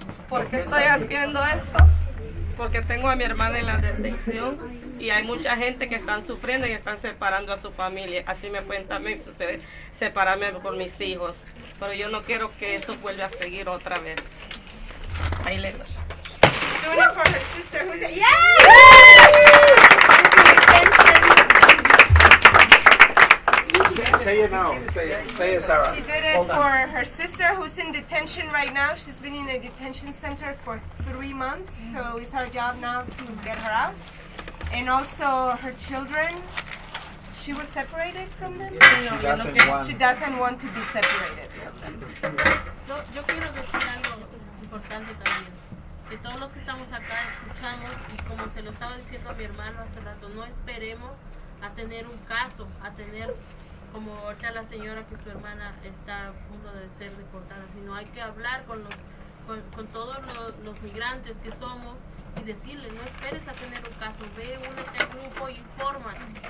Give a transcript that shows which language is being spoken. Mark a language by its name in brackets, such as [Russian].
[Spanish] ¿Por qué estoy haciendo esto? Porque tengo a mi hermana en la detención y hay mucha gente que están sufriendo y están separando a su familia. Así me pueden también suceder, separarme por mis hijos. Pero yo no quiero que eso vuelva a seguir otra vez. Ahí le doy. [English] Doing it for her sister who's Say it now. Say it, Sarah. She did it Hold on. for her sister who's in detention right now. She's been in a detention center for 3 months, so it's our job now to get her out. And also her children. She was separated from them. She doesn't want to be separated from them. [Spanish] Yo quiero decir algo importante también. Que todos los que estamos acá escuchamos, y como se lo estaba diciendo a mi hermano hace rato, no esperemos a tener un caso, a tener como ahorita la señora que su hermana está a punto de ser deportada, sino hay que hablar con todos los migrantes que somos y decirles, no esperes a tener un caso, ve, únete al grupo, infórmate.